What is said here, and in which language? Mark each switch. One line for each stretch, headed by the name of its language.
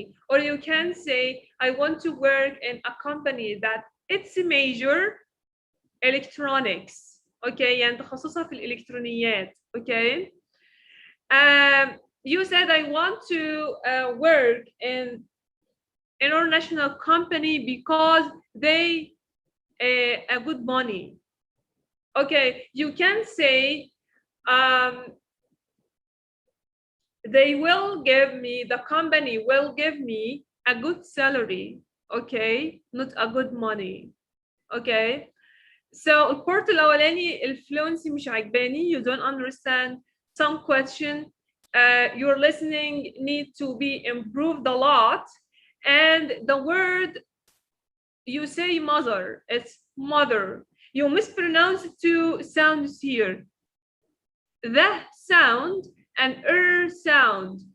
English: Or you can say, I want to work in a company that its major electronics.
Arabic: Okay, يعني تخصصها في الإلكترونيات.
English: Okay. You said I want to work in international company because they a good money. Okay, you can say they will give me, the company will give me a good salary. Okay, not a good money.
Arabic: Okay, so البارت الأولاني الفلونسي مش عجباني.
English: You don't understand some question. Your listening need to be improved a lot. And the word you say mother, it's mother. You mispronounce two sounds here. The sound and sound.